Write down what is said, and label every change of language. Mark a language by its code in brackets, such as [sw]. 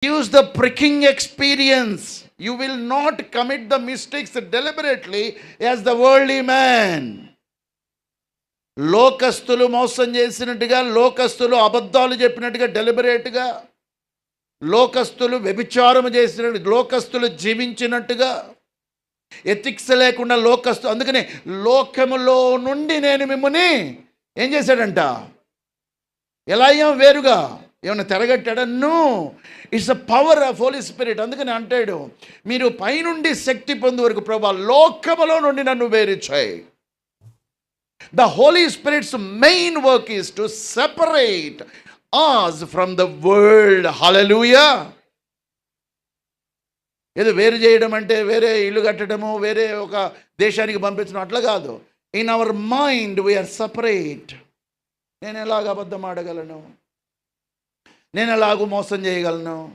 [en] use the pricking experience. You will not commit the mistakes deliberately as the worldly man. [te] లోకస్తులు మోసం చేసినట్టుగా, లోకస్తులు అబద్ధాలు చెప్పినట్టుగా డెలిబరేట్గా, లోకస్తులు వ్యభిచారం చేసినట్టు, లోకస్తులు జీవించినట్టుగా, ఎథిక్స్ లేకుండా అందుకనే లోకములో నుండి నేను మిమ్మల్ని ఏం చేశాడంట, ఎలా అయ్యాం వేరుగా, ఏమన్నా తిరగట్టాడా? [en] No, it's a power of holy spirit. [te] అందుకని అంటాడు, మీరు పైనుండి శక్తి పొందు వరకు ప్రభువా లోకములో నుండి నన్ను వేరు చేయి. [en] The Holy Spirit's main work is to separate us from the world. Hallelujah. [te] ఏదో వేరు చేయడం అంటే వేరే ఇల్లు కట్టడము, వేరే ఒక దేశానికి పంపించడం అట్లా కాదు. [en] In our mind we are separate. [te] నేను ఎలాగ అబద్ధం ఆడగలను, నేను ఎలాగూ మోసం చేయగలను,